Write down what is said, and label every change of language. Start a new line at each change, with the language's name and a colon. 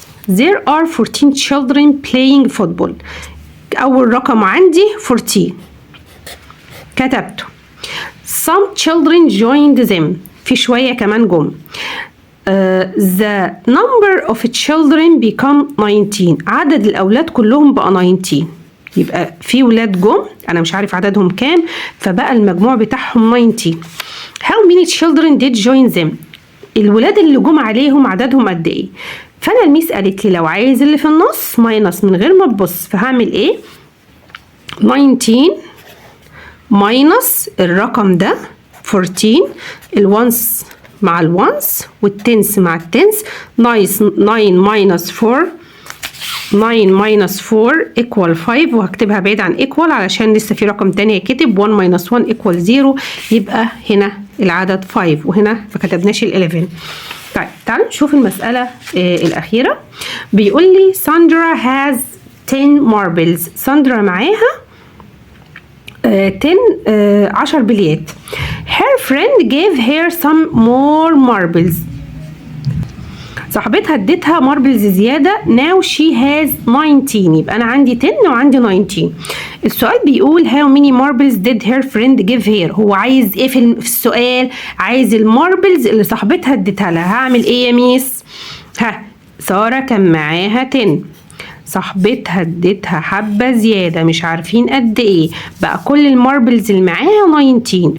English: There are 14 children playing football.
Arabic: أول رقم عندي 14 كتبته.
English: Some children joined them.
Arabic: في شوية كمان جم.
English: The number of children become 19.
Arabic: عدد الأولاد كلهم بقى 19. يبقى في ولاد جم أنا مش عارف عددهم كام، فبقى المجموع بتاعهم 19. How many children did join them؟ الولاد اللي جم عليهم عددهم قد إيه؟ فانا الميس قالت لي لو عايز اللي في النص ماينس من غير ما تبص، فهعمل ايه؟ 19 ماينس الرقم ده 14، الونس مع الونس والتنس مع التنس. 9 ماينس 4 9 ماينس 4 equal 5، وهكتبها بعيد عن equal علشان لسه في رقم تاني هيتكتب. 1 ماينس 1 equal 0. يبقى هنا العدد 5 وهنا ما كتبناش ال 11. طيب تعالوا نشوف المسألة الأخيرة. بيقول لي ساندرا has 10 marbles. ساندرا معاها 10 بليات.
English: her friend gave her some more marbles.
Arabic: صاحبتها اديتها ماربلز زيادة. now she has 19. يبقى أنا عندي 10 وعندي 19. السؤال بيقول how many marbles did her friend give her. هو عايز ايه في السؤال؟ عايز الماربلز اللي صاحبتها اديتها لها. هعمل ايه يا ميس؟ سارة كان معاها 10. صاحبتها اديتها حبة زيادة مش عارفين قد ايه، بقى كل الماربلز اللي معاها 19.